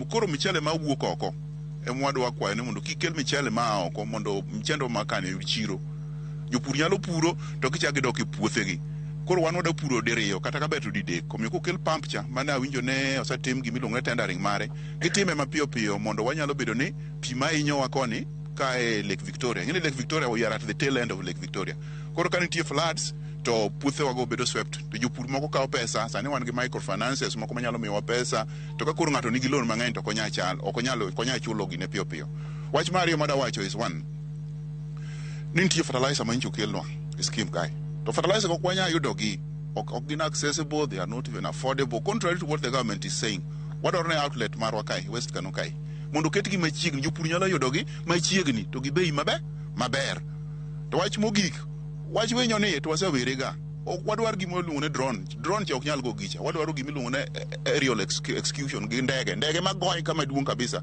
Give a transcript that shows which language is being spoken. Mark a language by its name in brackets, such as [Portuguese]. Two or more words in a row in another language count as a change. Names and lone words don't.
[Luo (Kenya and Tanzania)] Koro michele ma wuok oko wadwa kwayo ni mondo kikel michele ma oko mondo mchendo makane yud chiro. Jopur nyalo puro to kichak dok e puothegi. Koro wan wada puro diriyo kata ka beto didek. Omiyo kokel pump cha mane awinjo ne osetim gimiluongo ni tendering mare. Gitime mapiyo piyo mondo wanyalo bedo ni pi ma hinyowa koni ka e Lake Victoria. [English] Ng'eni Lake Victoria we are at the tail end of Lake Victoria. [Luo (Kenya and Tanzania)] Koro ka nitie floods to puothe wago bedo swept. To jopur moko kawo pesa, sani wan gi microfinances moko manyalo miyowa pesa, to ka koro ng'ato nigi loan mang'eny to okonyal chulo gine piyo piyo. Wach mar ariyo madawacho [English] is one, [Luo (Kenya and Tanzania)] ni nitie fertilizer ma incho kelnwa e scheme kae. To fertilizer ok wanya yudo gi, ok gin accessible, [English] they are not even affordable, contrary to what the government is saying. [Luo (Kenya and Tanzania)] Wadwaro ne outlet marwa kae, West Kano kae, mondo ketgi machiegni, jopur nyalo yudo gi machiegni to gi bei maber. To wach mogik, wach winyo ni to wasewere ga. Wadwaro gima iluongo ne drone cha ok nyal go gicha. Wadwaro gima iluongo ne [English] aerial execution [Luo (Kenya and Tanzania)] gi ndege magoy kama duong kabisa.